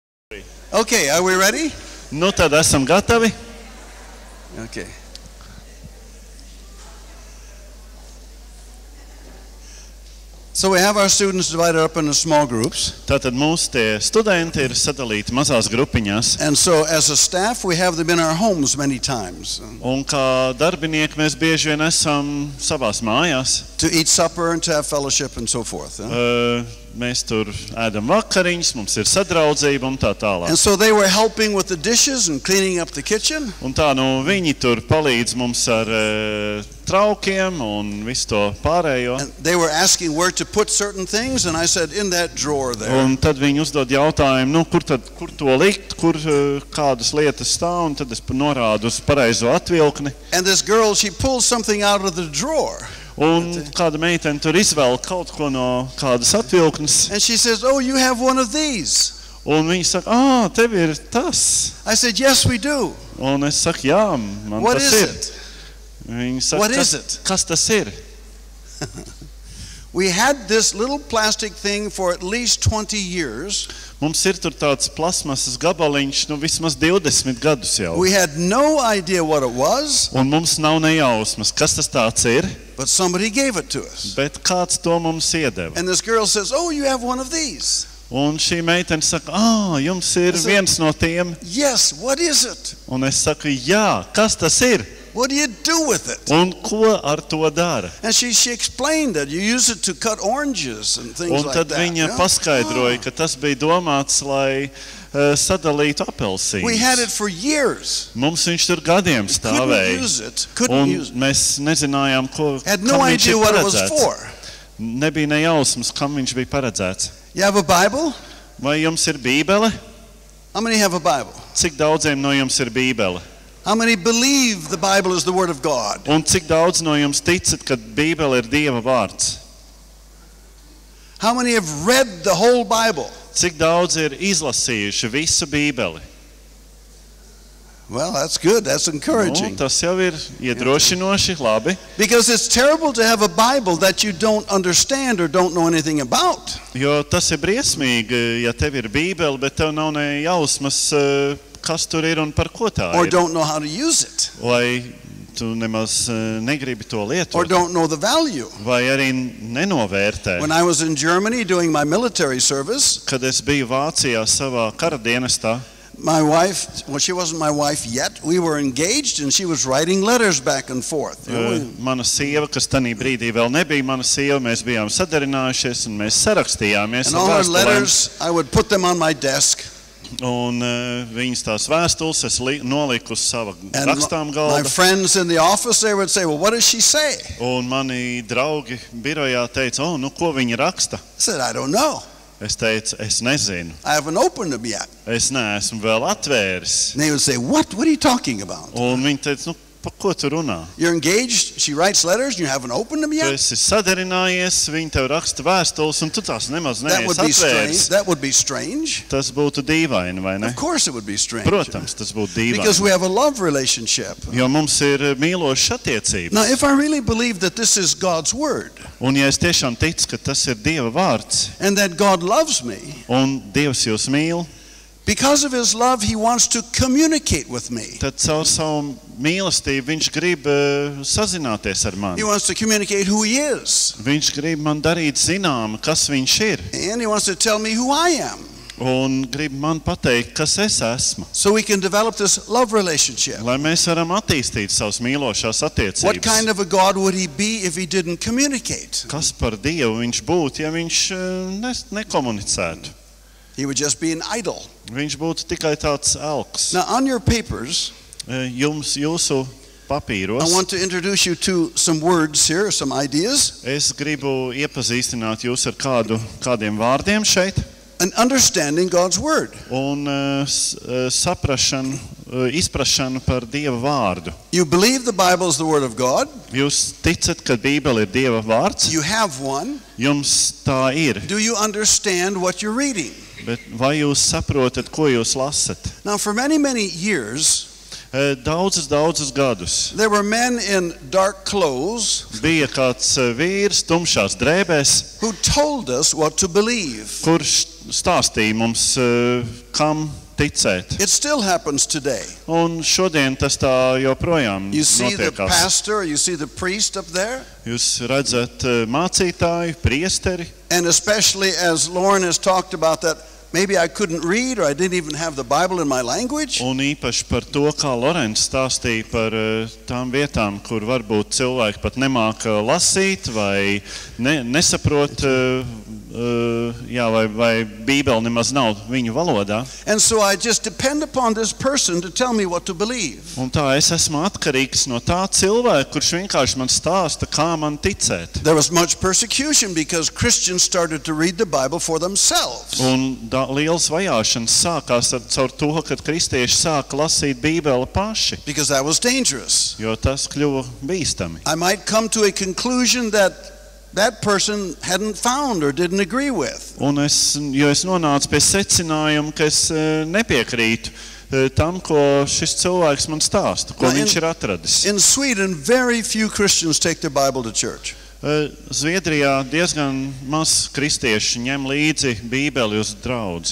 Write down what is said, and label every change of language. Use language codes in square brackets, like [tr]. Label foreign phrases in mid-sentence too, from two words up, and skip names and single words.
[en] Okay, are we ready? [lv] Nu tad esam gatavi. [en] Okay. So we have our students divided up into small groups. [lv] Tātad mūsu tie studenti ir sadalīti mazās grupiņās. [en] And so as a staff, we have them in our homes many times [lv] Un kā darbinieki mēs bieži vien esam savās mājās. [en] to eat supper and to have fellowship and so forth. [lv] Mēs tur ēdam vakariņas, mums ir sadraudzība un tā tālāk. [en] And so they were helping with the dishes and cleaning up the kitchen. [lv] Un tā viņi tur palīdz mums ar traukiem un visu to pārējo. [en] And they were asking where to put certain things, and I said, in that drawer there. [lv] Un tad viņi uzdod jautājumu, kur to likt, kur kādas lietas stāv, un tad es norādu uz pareizo atvilkni. [en] And this girl, she pulls something out of the drawer. [lv] Un kāda meitene tur izvēl kaut ko no kādas atvilknes. [en] And she says, oh, you have one of these. [lv] Un viņi saka, tev ir tas. [en] I said, yes, we do. [lv] Un es saku, jā, man [en] What [lv] tas [en] is [lv] ir. [en] it? [lv] Viņi saka, [en] What is it? [lv] Kas tas ir? [en] We had this little plastic thing for at least 20 years. [lv] Mums ir tur tāds plasmasas gabaliņš, vismaz 20 gadus jau. [en] We had no idea what it was, [lv] Un mums nav nejausmas, kas tas tāds ir, [en] but somebody gave it to us. [lv] bet kāds to mums iedeva. [en] And this girl says, oh, you have one of these. [lv] Un šī meitene saka, jums ir viens no tiem. [en] Yes, what is it? [lv] Un es saku, jā, kas tas ir? [en] What do you do with it? [lv] Un ko ar to dara? [en] And she explained that you use it to cut oranges and things [lv] Un [en] like [lv] tad [en] that. [lv] viņa [en] yeah? [lv] paskaidroja, ka tas bija domāts, lai sadalītu [en] We had it [lv] apelsīnus. [en] for years. [lv] Mums viņš tur gadiem [en] Couldn't [lv] stāvēja. [en] use it. Couldn't [lv] Un [en] use it. [lv] mēs nezinājām, [en] Had no [lv] kam viņš [en] idea [lv] ir [en] what it was [lv] paredzēts. [en] for. [lv] Nebija nejausmas, kam viņš bija paredzēts. [en] You have a Bible? [lv] Vai jums ir bībele? [en] How many have a Bible? [lv] Cik daudziem no jums ir bībele? [en] How many believe the Bible is the Word of God? [lv] Un cik daudz no jums ticat, ka bībele ir Dieva vārds? [en] How many have read the whole Bible? [lv] Cik daudz ir izlasījuši visu bībeli? [en] Well, that's good. That's encouraging. [lv] Tas jau ir iedrošinoši, labi. [en] Because it's terrible to have a Bible that you don't understand or don't know anything about. [lv] Jo tas ir briesmīgi, ja tev ir bībele, bet tev nav ne jausmas, kas tur ir un par ko tā [en] Or [lv] ir. [en] don't know how to use it. [lv] Vai tu nemaz negribi to [en] Or [lv] lietot, [en] don't know the value. [lv] vai arī nenovērtē. [en] When I was in Germany doing my military service, [lv] Kad es biju Vācijā savā kara dienestā, [en] my wife, well, she wasn't my wife yet, we were engaged and she was writing letters back and forth. You know, [lv] mana sieva, kas tanī brīdī vēl nebija mana sieva, mēs bijām sadarinājušies un mēs sarakstījāmies [en] and [lv] ar [en] all her [lv] vēstulēm. [en] letters, I would put them on my desk. [lv] Un viņas tās vēstules es noliku uz sava [en] And [lv] rakstām [en] my [lv] galda. [en] friends in the office, they would say, well, what does she say? [lv] Un mani draugi birojā teica, ko viņa raksta? [en] I said, I don't know. [lv] Es teicu, es nezinu. [en] I haven't opened them yet. [lv] Es neesmu vēl atvēris. [en] And they would say, what? What are you talking about? [lv] Un viņi teica, par ko tu runā? [en] You're engaged, she writes letters, and you haven't opened them [lv] Tu [en] yet? [lv] esi sadarinājies, viņi tev raksta vēstules, un tu tās nemaz [en] That would [lv] neesi [en] be strange. [lv] atvēris. [en] That would be strange. [lv] Tas būtu dīvaini, vai ne? [en] Of course it would be strange. [lv] Protams, tas būtu [en] Because we [lv] dīvaini. [en] have a love relationship. [lv] Jo mums ir mīlošas attiecības. [en] Now, if I really believe that this is God's word [lv] Un ja es tiešām ticu, ka tas ir Dieva vārds, [en] and that God loves me, [lv] un Dievs jūs mīl, [en] because of his love, he wants to communicate with me. [lv] tad caur savu mīlestību viņš grib sazināties ar [en] He [lv] mani. [en] wants to communicate who he is. [lv] Viņš grib man darīt zinām, kas viņš ir, [en] And he wants to tell me who I am. [lv] un grib man pateikt, kas es esmu. [en] So we can develop this love relationship. [lv] Lai mēs varam attīstīt savas mīlošās [en] What kind [lv] attiecības. [en] of a God would he be if he didn't communicate? [lv] Kas par Dievu viņš būtu, ja viņš nekomunicētu? [en] He would just be an idol. [lv] Viņš būtu tikai tāds elks. [en] Now, on your papers, [lv] Jūsu [en] I [lv] papīros [en] want to introduce you to some words here, some ideas. [lv] es gribu iepazīstināt jūs ar kādiem vārdiem šeit. [en] And understanding God's word. [lv] Un saprašanu, izprašanu par Dieva vārdu. [en] You believe the Bible is the word of God. [lv] Jūs ticat, ka Bībele ir Dieva vārds? [en] You have one. [lv] Jums tā ir, [en] Do you understand what you're reading? [lv] bet vai jūs saprotat, ko jūs lasat? [en] Now, for many, many years, [lv] Daudzus gadus [en] there were men in dark clothes [lv] bija kāds vīrs tumšās drēbēs, [en] who told us what to believe. [lv] kurš stāstīja mums, kam ticēt. [en] It still happens today. [lv] Un šodien tas tā joprojām [en] You see the [lv] notiekās. [en] pastor, you see the priest up there, [lv] Jūs redzat mācītāju, priesteri, [en] and especially as Lauren has talked about that, maybe I couldn't read or I didn't even have the Bible in my language. [lv] un īpaši par to, kā Lorents stāstīja par tām vietām, kur varbūt cilvēki pat nemāka lasīt vai nesaprot, vai Bībele nemaz nav viņu valodā. [en] And so I just depend upon this person to tell me what to believe. [lv] Un tā es esmu atkarīgs no tā cilvēka, kurš vienkārši man stāsta, kā man ticēt. [en] There was much persecution because Christians started to read the Bible for themselves. [lv] Un liels vajāšanas sākās caur to, kad kristieši sāka lasīt Bībeli paši, [en] Because that was dangerous. [lv] jo tas kļuva bīstami. [en] I might come to a conclusion that that person hadn't found or didn't agree with. [lv] Un es nonācu pie secinājuma, ka es nepiekrītu tam, ko šis cilvēks man stāsta, ko [en] Now, [lv] viņš ir atradis. [en] In Sweden, very few Christians take their Bible to church. [lv] Zviedrijā diezgan maz kristieši ņem līdzi Bībeli uz draudzi.